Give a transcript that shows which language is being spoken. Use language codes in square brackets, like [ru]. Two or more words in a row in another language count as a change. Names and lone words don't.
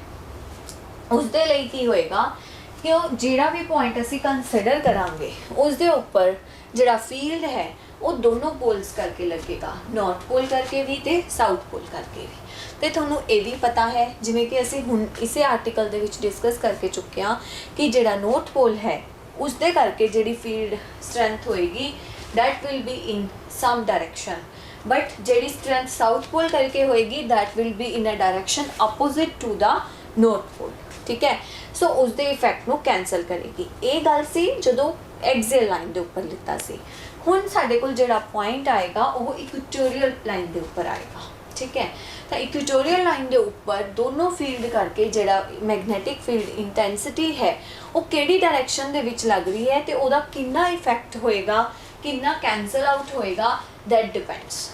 [pa] ਉਸ ਦੇ ਲਈ ਕੀ ਹੋਏਗਾ ਕਿ ਉਹ ਜਿਹੜਾ ਵੀ ਪੁਆਇੰਟ ਅਸੀਂ ਕੰਸੀਡਰ ਕਰਾਂਗੇ ਉਸ ਦੇ ਉੱਪਰ ਜਿਹੜਾ ਫੀਲਡ ਹੈ ਉਹ ਦੋਨੋਂ ਪੋਲਸ ਕਰਕੇ ਲੱਗੇਗਾ, [en] north pole [pa] ਕਰਕੇ ਵੀ ਤੇ [en] south pole [pa] ਕਰਕੇ ਵੀ। ਤੇ ਤੁਹਾਨੂੰ ਇਹ ਵੀ ਪਤਾ ਹੈ, ਜਿਵੇਂ ਕਿ ਅਸੀਂ ਹੁਣ ਇਸੇ ਆਰਟੀਕਲ ਦੇ ਵਿੱਚ ਡਿਸਕਸ ਕਰਕੇ ਚੁੱਕੇ ਹਾਂ ਕਿ ਜਿਹੜਾ [en] north pole [pa] ਹੈ ਉਸ ਦੇ ਕਰਕੇ ਜਿਹੜੀ [en] field strength [pa] ਹੋਏਗੀ [en] that will be in some direction, but [pa] ਜਿਹੜੀ [en] strength south pole [pa] ਕਰਕੇ ਹੋਏਗੀ [en] that will be in a direction opposite to the north pole। [pa] ਠੀਕ ਹੈ, ਸੋ ਉਸ ਦੇ ਇਫੈਕਟ ਨੂੰ ਕੈਂਸਲ ਕਰੇਗੀ। ਇਹ ਗੱਲ ਸੀ ਜਦੋਂ [en] axial line [pa] ਦੇ ਉੱਪਰ ਲਿੱਤਾ ਸੀ। ਹੁਣ ਸਾਡੇ ਕੋਲ ਜਿਹੜਾ ਪੁਆਇੰਟ ਆਏਗਾ ਉਹ [en] equatorial line [pa] ਦੇ ਉੱਪਰ ਆਏਗਾ। ਠੀਕ ਹੈ, ਤਾਂ [en] equatorial line [pa] ਦੇ ਉੱਪਰ ਦੋਨੋਂ ਫੀਲਡ ਕਰਕੇ ਜਿਹੜਾ [en] magnetic field intensity [pa] ਹੈ ਉਹ ਕਿਹੜੀ ਡਾਇਰੈਕਸ਼ਨ ਦੇ ਵਿੱਚ ਲੱਗ ਰਹੀ ਹੈ ਤੇ ਉਹਦਾ ਕਿੰਨਾ ਇਫੈਕਟ ਹੋਏਗਾ, ਕਿੰਨਾ [en] cancel out [pa] ਹੋਏਗਾ, [en] that depends.